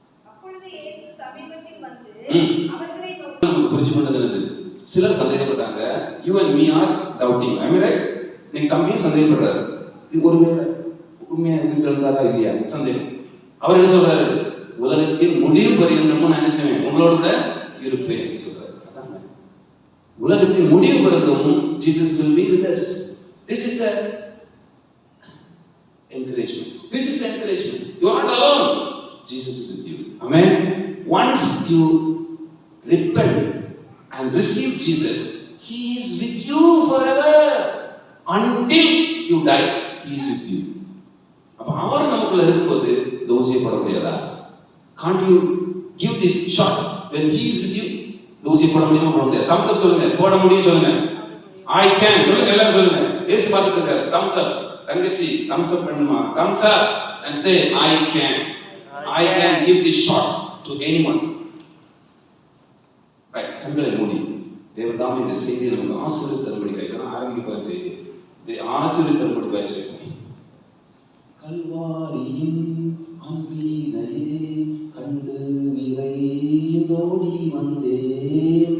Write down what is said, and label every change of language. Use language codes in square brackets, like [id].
[ta] அப்பொழுது இயேசு சமீபத்தில் வந்து அவர்களை நோக்கி புரிஞ்சு கொண்டது. சிலர் சந்தேகப்பட்டாங்க. [en] You and me are doubting. Am I right? [ta] நீங்க தம்பியும் சந்தேகப்படுறாரு. இது ஒருவேளை உண்மையா இருந்தாரா இல்லையா? சந்தேகம். அவர் என்ன சொல்றாரு? உலகத்தின் முடிவு பரியந்தமும் நான் என்ன செய்வேன்? உங்களோட கூட இருப்பேன் சொல்றாரு. அதான் உலகத்தின் முடிவு பரியந்தமும் [en] Jesus will be with us. This is the encouragement. You are not alone. Jesus is with you. Amen. Once you repent and receive Jesus, He is with you forever. Until you die, He is with you. [ta] அப்ப அவர் நமக்குள்ள இருக்கும்போது தோசியை போட முடியாதா? [en] Can't you give this shot when he is with you. [ta] ஊசி போட முடியுமா? போட முடியாது. [en] thumbs up சொல்லுங்க. [ta] போட முடியும் சொல்லுங்க. [en] I can [ta] சொல்லுங்க. எல்லாரும் சொல்லுங்க. ஏசு பார்த்துட்டு இருக்காரு. thumbs up. தங்கச்சி thumbs up பண்ணுமா? [en] thumbs up and say I can give this shot to anyone. [ta] Right. கண்களை மூடி. தேவன் தாமே இந்த செய்தியை நமக்கு ஆசீர்வதித்தரும்படி கையில ஆரம்பிக்க போற செய்தி. இதை ஆசீர்வதித்தரும்படி வச்சிருக்கோம். கல்வாரியின் அன்பினையே கண்டு விரைந்தோடி வந்தேன்.